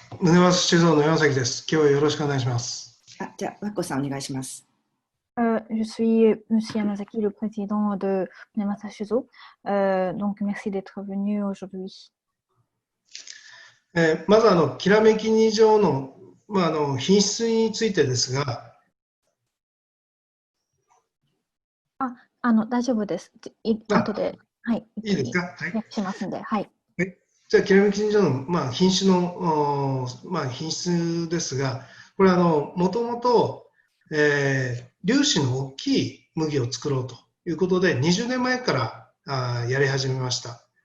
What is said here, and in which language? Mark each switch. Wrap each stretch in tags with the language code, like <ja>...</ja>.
<ja>宗松酒造の山崎です。今日はよろしくお願いします。じゃあ、和子さんお願いします。</ja> <fr>Je suis M. Yamazaki, le président de Nemasa Shuzo. Donc, merci d'être venu aujourd'hui.</fr> <ja>まずきらめき2条の、品質についてですが、大丈夫です。後で、はい、いいですか。はい。しますんで、はい。じゃあ、きらめき2条の、品種の、品質ですが、これはもともと、粒子の大きい麦を作ろうということで、20年前からやり始めました。</ja>